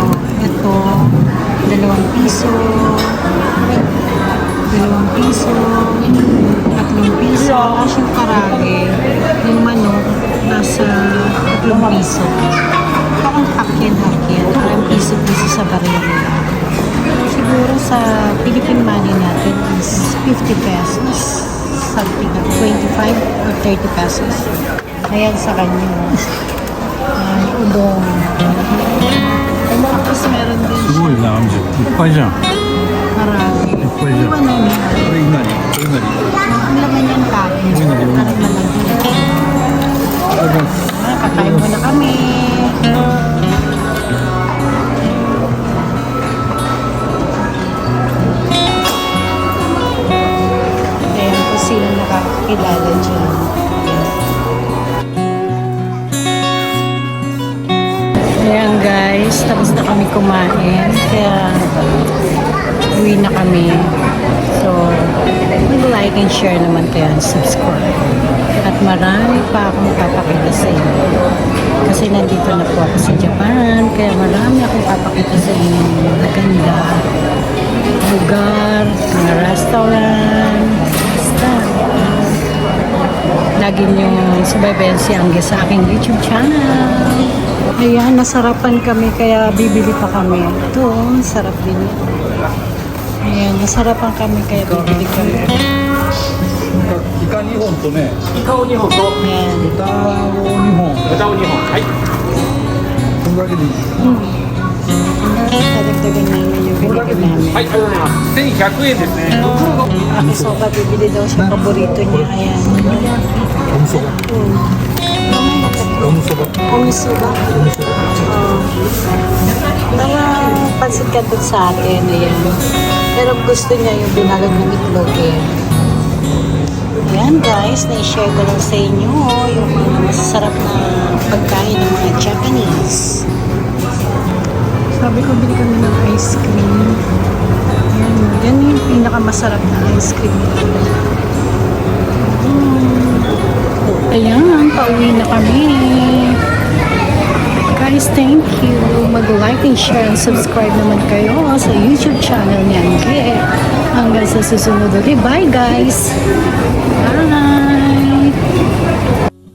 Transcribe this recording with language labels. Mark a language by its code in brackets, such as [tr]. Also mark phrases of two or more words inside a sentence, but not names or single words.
[tl] Ito, 2 piso. 2 piso. 3 piso. Tapos yung karage, yung manok, nasa 3 piso. Parang hakyan-hakyan. Parang piso-piso sa barili. Siguro sa [en] Philippine money [tl] natin is 50 pesos. [en] Something like 25 or 30 pesos. [tl] Ayan sa kanya. Udong. Tapos meron din siya. [ja] すごいな、アミちゃん。いっぱいじゃん。 Karage. いっぱいじゃん。 [tl] Ano niya? [ja] これ何？これ何？ [tl] Ang laman niyan kain. Parang malaki. Kakain muna kami. Ayan po sila nakakakilala dyan. Ayan guys, tapos na kami kumain. Kaya uwi na kami. So, mag-like [en] and share [tl] naman kayo [en] and subscribe. [tl] At marami pa akong papakita sa inyo. Kasi nandito na po ako sa Japan. Kaya marami akong papakita sa inyo. Maganda. Lugar, mga restaurant. Basta. Lagi nyo subaybayan si Angge sa aking YouTube channel. Ayan, nasarapan kami kaya bibili pa kami. Ito, sarap din. Ayan, nasarapan kami kaya bibili kami. [ja] イカ2本とね、イカを2本と [tl] Ayan. [ja] 豚を2本、豚を2本。はい。これだけでいい。 [tl] Kadagdagan namin yung binili namin. [ja] はい、ありがとうございます。1100円ですね。袋の [tl] Ang soba, bibili daw siya. Paborito niya. Ayan. [ja] オムそば。オムそば。 [tl] Pumiso ba? Mga pansit ka dun sa atin. Ayan. Pero gusto niya yung binalog ng itlog eh. Ayan guys, na-share ko lang sa inyo yung mga masasarap na pagkain ng mga Japanese. Sabi ko, bili kami ng ice cream. Ayan, yan yung pinakamasarap na ice cream. Ayan, pauwi na kami. Guys, [en] thank you. [tl] Mag-like [en] and share and subscribe [tl] naman kayo sa YouTube channel ni Angge. Hanggang sa susunod ulit. Bye guys! Bye!